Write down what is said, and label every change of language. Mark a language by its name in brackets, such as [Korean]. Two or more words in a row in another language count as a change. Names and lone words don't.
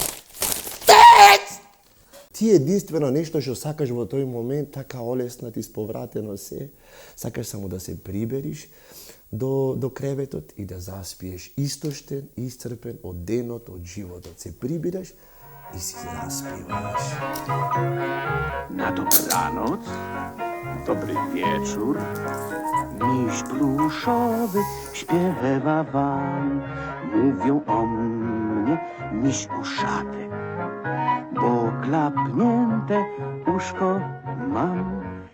[Macedonian] Ти единствено нешто што сакаш во тој момент, така олесно ти сповратено се, сакаш само да се прибериш до креветот и да заспиеш истоштен, исцрпен од денот, од животот. Се прибираш и си заспиваш. [Polish] Na dobranoc, dobry wieczór, miś pluszowy śpiewa wam. Mówią o mnie miś uszaty, bo klapnięte uszko mam.